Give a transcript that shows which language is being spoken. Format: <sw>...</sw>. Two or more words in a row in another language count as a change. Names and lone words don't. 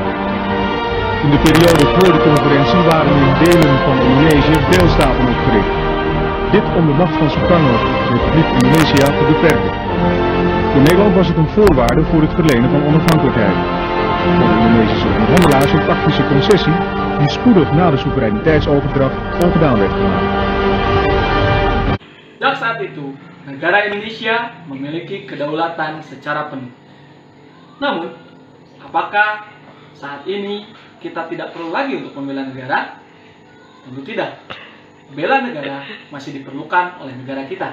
<nl>In de periode voor de conferentie waren in delen van Indonesië deelstaten opgericht. Dit om de macht van Sukarno, de Republiek Indonesië, te beperken. Voor Nederland was het een voorwaarde voor het verlenen van onafhankelijkheid. Voor de Indonesische onderhandelaars een tactische concessie die spoedig na de soevereiniteitsoverdracht ongedaan werd gemaakt.</nl> <id>Sejak saat itu, negara Indonesia memiliki kedaulatan secara penuh. Namun, apakah saat ini kita tidak perlu lagi untuk membela negara? Tentu tidak. Bela negara masih diperlukan oleh negara kita.</id>